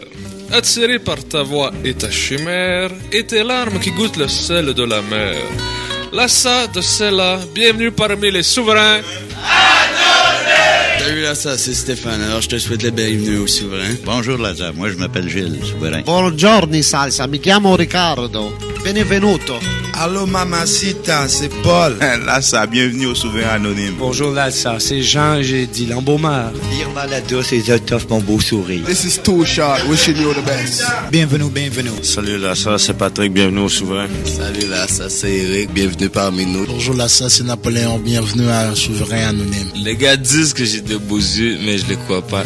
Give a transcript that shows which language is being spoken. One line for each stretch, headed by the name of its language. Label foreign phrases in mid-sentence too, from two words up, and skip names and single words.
French: Attiré par ta voix et ta chimère, et tes larmes qui goûtent le sel de la mer. Lassa de Sella, bienvenue parmi les souverains. Salut Lassa, c'est Stéphane. Alors je te souhaite la bienvenue au souverain. Bonjour Lassa, moi je m'appelle Gilles, souverain.
Italian: Buongiorno Salsa, mi chiamo Riccardo. Benvenuto.
French: Allô mamacita, c'est Paul. Lassa, bienvenue au souverain anonyme. Bonjour Lassa, c'est Jean, j'ai dit l'embaumeur. Irma Lado, c'est Zotof, mon beau sourire.
English: This is Too Short, wishing you the best.
French: Bienvenue. Salut Lassa, c'est Patrick, bienvenue au souverain. Salut Lassa, c'est Eric, bienvenue parmi nous. Bonjour Lassa, c'est Napoléon, bienvenue à un souverain anonyme. Les gars disent que j'ai de beaux yeux, mais je les crois pas.